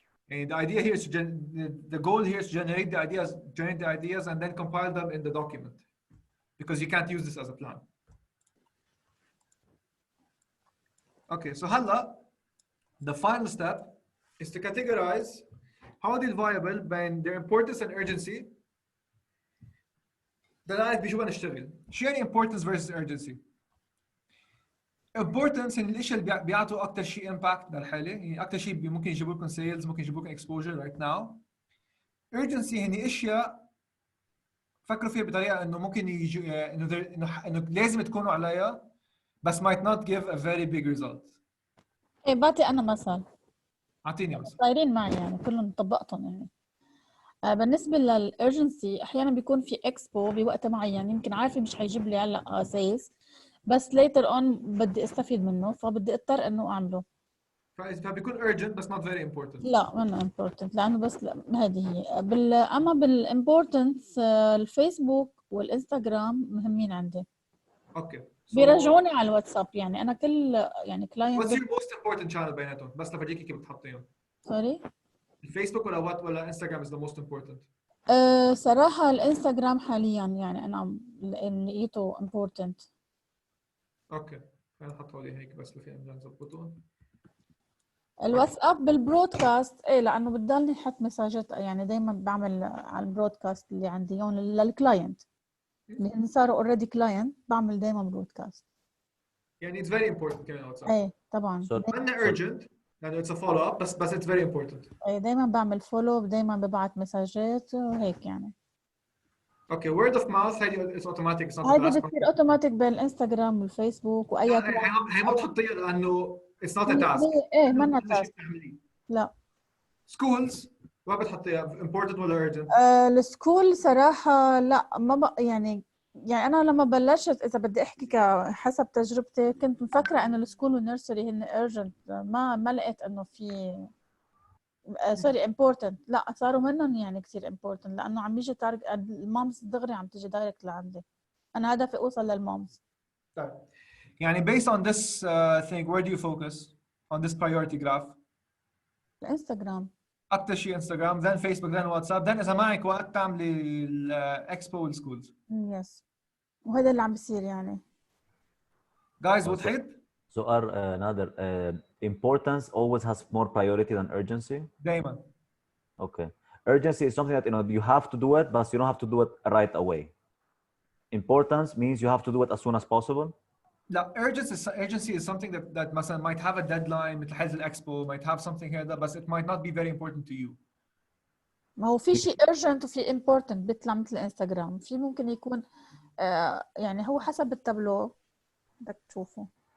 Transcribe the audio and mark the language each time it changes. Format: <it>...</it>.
<en>And the idea here is the goal here is to generate the ideas and then compile them in the document because you can't use this as a plan. Okay, so</en> <ar>هلا</ar> <en>the final step is to categorize how the viable</en> <ar>بين</ar> <en>their importance and urgency.</en> <ar>ده نعرف بشو بنشتغل. شو يعني</ar> <en>importance versus urgency؟</en> <ar>importance ان الاشياء اللي بيعطوا اكثر شيء impact للحاله، يعني اكثر شيء ممكن يجيبوا لكم sales، ممكن يجيبوا لكم</ar> <en>exposure right now.</en> <ar>urgency هني اشياء فكروا فيها بطريقه انه ممكن يجي انه لازم تكونوا عليها بس</ar> <en>might not give a very big result.</en> <ar>ايه بعطي انا مثل. اعطيني مثل. صايرين معي يعني كلهم طبقتهم يعني. بالنسبه للارجنسي احيانا بيكون في اكسبو بوقت معين يمكن عارفه مش حيجيب لي هلا سيلز بس</ar> <en>later on</en> <ar>بدي استفيد منه فبدي اضطر انه اعمله. فبيكون</ar> <en>urgent</en> <ar>بس</ar> <en>not very important.</en> <ar>لا منه important لانه بس هذه هي. اما بالامبورتنس الفيسبوك والانستغرام مهمين عندي. اوكي. بيرجعوني على الواتساب يعني انا كل يعني كلاينت.</ar> <en>What's your most important channel</en> <ar>بيناتهم؟ بس لفرجيكي كيف بتحطيهم. سوري. الفيسبوك ولا انستغرام</ar> <en>is the most important؟</en> <ar>صراحة الانستغرام حاليا يعني انا لقيته important. اوكي خلينا نحطه لي هيك بس لفي بدنا نظبطهم. الواتساب بالبرودكاست ايه لانه بتضلني احط مساجات يعني دائما بعمل على البرودكاست اللي عندي يوم للكلاينت اللي صاروا اوريدي كلاينت بعمل دائما برودكاست. يعني</ar> <en>it's very important</en> <ar>كمان الواتساب. ايه طبعا. عندنا</ar> <en>urgent</en> <ar>لانه</ar> <en>it's a follow up</en> <ar>بس</ar> <en>it's very important.</en> <ar>ايه دائما بعمل فولو دائما ببعت مساجات وهيك يعني. اوكي</ar> <en>word of mouth</en> <ar>هذه</ar> <en>it's automatic it's not</en> <ar>هذه بتصير اوتوماتيك بين الانستغرام والفيسبوك واي هي ما بتحطيها لانه</ar> <en>it's not a task.</en> <ar>ايه ما تاسك. لا schools ما بتحطيها important ولا urgent؟ السكول صراحة لا ما يعني أنا لما بلشت إذا بدي أحكي حسب تجربتي كنت مفكرة إنه السكول والنيرسري هن urgent ما لقيت إنه في سوري important لا صاروا منهم يعني كثير important لأنه عم يجي المامز دغري عم تيجي دايركت لعندي أنا هدفي أوصل للمامز. طيب يعني</ar> <en>based on this thing where do you focus on this priority graph؟</en> <ar>الانستغرام اكثر شيء انستغرام then فيسبوك then واتساب then اذا معك وقت تعملي الاكسبو والسكولز. يس وهذا اللي عم بيصير يعني. guys وضحت؟ سؤال نادر</ar> <en>importance always has more priority than urgency.</en> <ar>دائما.</ar> <en>Okay. Urgency is something that you have to do it but you don't have to do it right away. Importance means you have to do it as soon as possible.</en> <ar>لا</ar> <en>urgency is something that</en> <ar>مثلا</ar> <en>might have a deadline</en> <ar>مثل حالة الإكسبو</ar> <en>might have something</en> <ar>هذا بس</ar> <en>it might not be very important to you.</en> <ar>ما هو في شيء urgent وفي important بيطلع مثل الانستغرام في ممكن يكون يعني هو حسب التابلو بدك تشوفه.</ar>